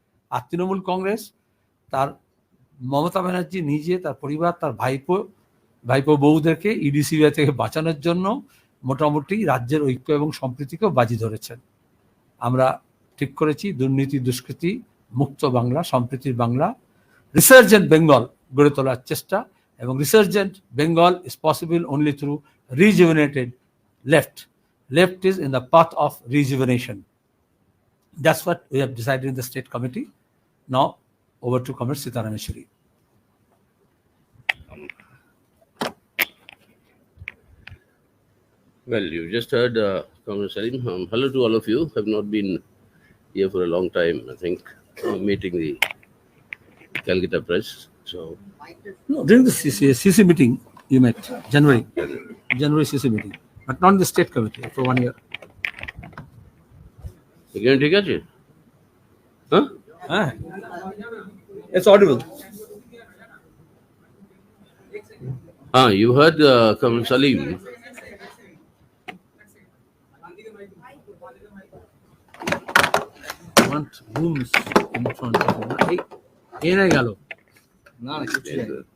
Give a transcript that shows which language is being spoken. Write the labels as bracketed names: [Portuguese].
[Bangla] আর তৃণমূল কংগ্রেস, তার মমতা ব্যানার্জি নিজে, তার পরিবার, তার ভাইপো বউদেরকে ইডি সিবিআই থেকে বাঁচানোর জন্য মোটামুটি রাজ্যের ঐক্য এবং সম্প্রীতিকেও বাজি ধরেছেন। আমরা ঠিক করেছি দুর্নীতি দুষ্কৃতি মুক্ত বাংলা, সম্প্রীতির বাংলা, [English] resurgent Bengal [Bangla] গড়ে তোলার চেষ্টা। [English] এবং resurgent Bengal is possible only through rejuvenated left. Left is in the path of rejuvenation. That's what we have decided in the state committee. Now over to Comrade Sitaram Yechuri. Well, you just heard Comrade Salim. Hello to all of you. Have not been here for a long time, I think, meeting the Calcutta Press. So, No, during the CC meeting you met, January CC meeting, but not in the state committee for 1 year. [Bangla] again, ঠিক আছে? Huh? [English] It's audible. You heard Comrade Salim. Want rooms in front of him. [Bangla] Hey, এরাই গেল না না কিছু নেই।